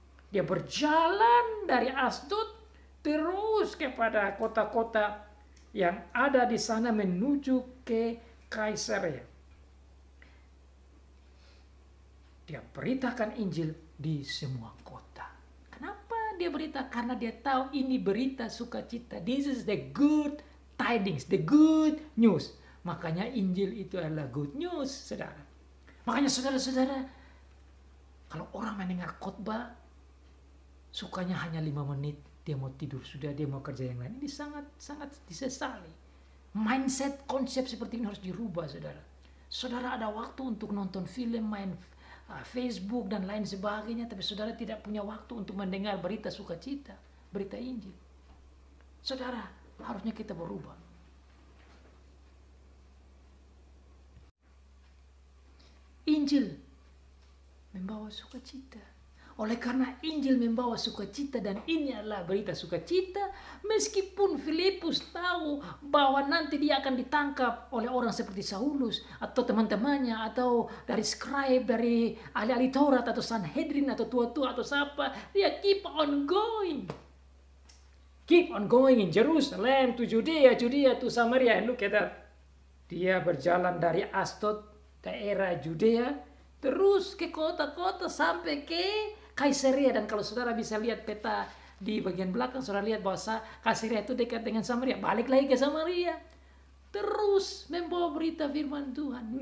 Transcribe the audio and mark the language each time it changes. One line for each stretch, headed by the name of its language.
Indonesian: Dia berjalan dari Asdod terus kepada kota-kota yang ada di sana menuju ke Kaisarea. Dia beritakan Injil di semua kota. Kenapa dia berita? Karena dia tahu ini berita sukacita.
English: This is the good tidings, the good news.
Indonesian: Makanya Injil itu adalah good news, saudara. Makanya saudara-saudara, kalau orang mendengar khotbah, sukanya hanya 5 menit, dia mau tidur sudah, dia mau kerja yang lain. Ini sangat disesali. Mindset, konsep seperti ini harus dirubah, saudara. Saudara ada waktu untuk nonton film, main Facebook dan lain sebagainya, tapi saudara tidak punya waktu untuk mendengar berita sukacita, berita Injil. Saudara, harusnya kita berubah. Injil membawa sukacita. Oleh karena Injil membawa sukacita dan ini adalah berita sukacita, meskipun Filipus tahu bahwa nanti dia akan ditangkap oleh orang seperti Saulus atau teman-temannya atau dari scribe, dari ahli-ahli Taurat atau Sanhedrin atau tua-tua atau siapa, dia
English: keep on going. Keep on going in Jerusalem to Judea, Judea to Samaria. And look at that.
Indonesian: Dia berjalan dari Asdod, daerah Judea, terus ke kota-kota sampai ke Kaisarea. Dan kalau saudara bisa lihat peta di bagian belakang, saudara lihat bahwa Kaisarea itu dekat dengan Samaria. Balik lagi ke Samaria. Terus membawa berita firman Tuhan.